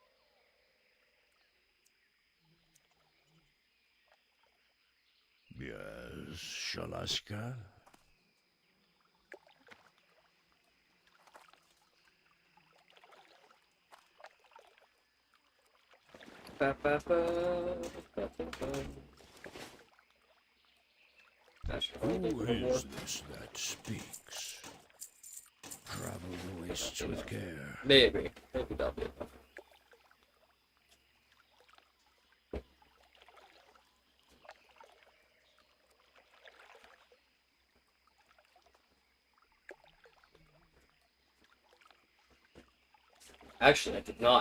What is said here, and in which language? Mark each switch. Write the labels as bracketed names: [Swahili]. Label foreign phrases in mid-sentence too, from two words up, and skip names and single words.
[English] Yes, Shalaska? Ba, ba, ba, ba, ba, ba. Who is this that speaks? Travel the wastes with care. Maybe that'll be enough. Actually, I did not.